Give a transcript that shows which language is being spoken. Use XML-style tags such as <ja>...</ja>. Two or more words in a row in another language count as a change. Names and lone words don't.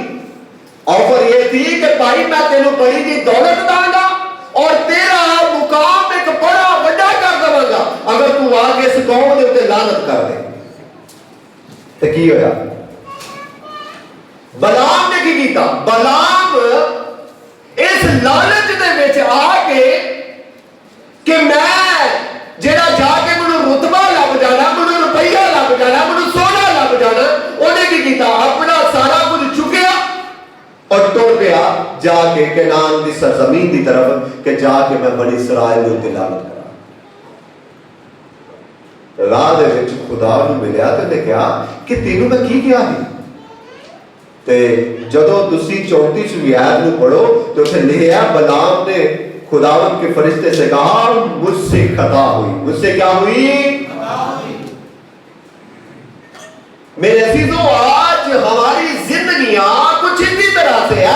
<pa>آفر یہ تھی کہ بھائی میں تینوں بڑی کی دولت داں گا اور تیرا مقام ایک بڑا بڑا کر دوں گا اگر تو آگے اس قوم دے لعنت کر دے. تو کی ہویا؟ بلام نے کی کیتا؟ بلام اس لالچ دے وچ آ کے کہ میں جڑا جا کے مینوں رتبہ لب جانا، مینوں روپیہ لب جانا، مینوں سونا لب جانا، اونے کی کیتا؟ اپنا سارا کچھ چکیا اور ٹر پیا جا کے کینان دی سرزمین دی طرف کہ جا کے میں بنی اسرائیل دے تے لعنت کراں. راہ دے وچ خدا نوں ملیا تے نے کہا کہ تینوں میں کی کیا ہے؟ تے جدوں تسی 34ویں آیت نوں پڑھو تو اسے لکھا</pa> <ur>بلام نے خداوند کے فرشتے سے کہا مجھ سے خطا ہوئی. مجھ سے کیا ہوئی؟ میرے عزیزوں، آج ہماری زندگیاں کچھ اسی طرح سے ہے.</ur>